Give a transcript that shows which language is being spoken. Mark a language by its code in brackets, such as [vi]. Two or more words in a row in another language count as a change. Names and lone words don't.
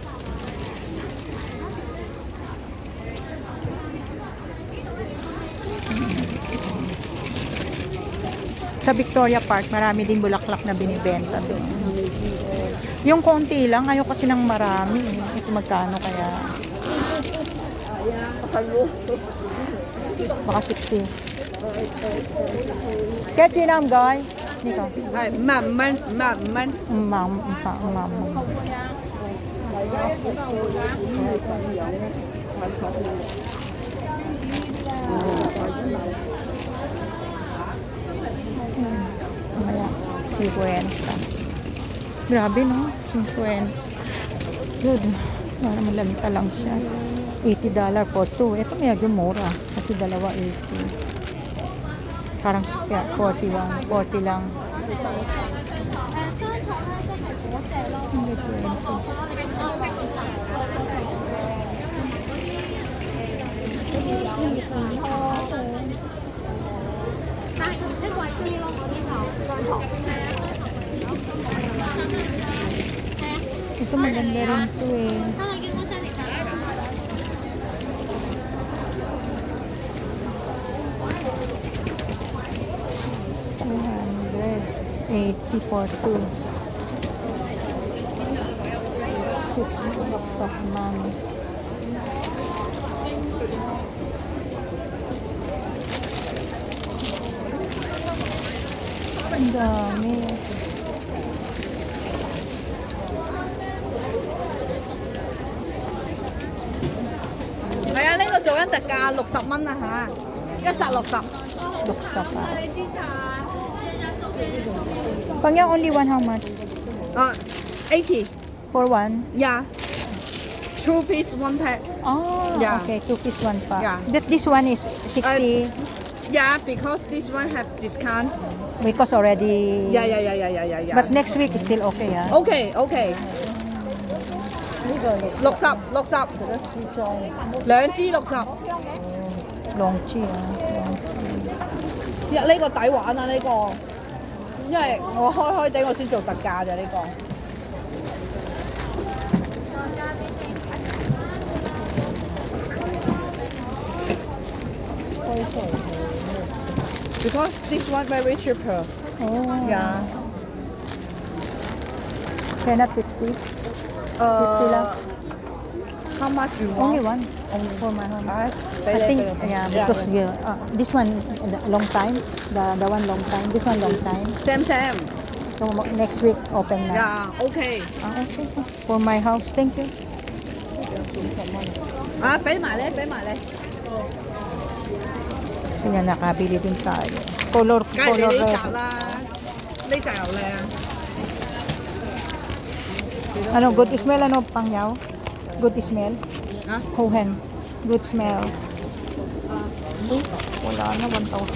[tl] Sa Victoria Park, marami din bulaklak na binibenta doon. Yung konti lang, ayaw kasi ng marami. Ito magkano kaya? Baka 60. Kechi lang, guys. [yue] 呢個係55蚊。 [tl] 5 Mamaya, 50. Grabe, no? 50. Good. Para malanta lang siya. [en] $80 for two. [tl] Ito medyo mura. Kasi dalawa 80. Parang 40 lang. Hindi 20. Ito maganda rin to eh. [en] $280 for two. 6 bucks of money. [tl] Ang dami. [yue] 係啊，呢個做緊特價60蚊啊嚇，一紮60。 [tl] Buksa pa. Pag yung [en] only one, how much? 80 For one? yeah 2 piece 1 pack Oh, Yeah. okay. 2 piece, 1 pack. Yeah. This one is 60 yeah because this one have discount because already... yeah But next week is still okay, ah. [yue] OK 60兩支60， Long chi, ah. Long chi. 呢個抵玩啊呢個，因為我開地我先做特價咋呢個。 [en] Because this one very cheaper. Oh. Yeah. Cannot 50? 50 lang. How much you want? Only one. Only for my home. I think, yeah, Yeah. because this one, long time. The one long time. This one long time. Same. So next week, open na. Yeah, okay. Okay. For my house. Thank you. [yue] 俾埋你。 [tl] So yan, nakabili din tayo. [en] Color [yue] 梗係你呢 [en] red. [yue] 扎啦，呢扎又靚。 [tl] Ano, [en] good smell, [tl] ano, pangyaw? [en] Good smell? Ha? [tl] Hohen. [en] Good smell. [tl] Uy, wala na, 1,000.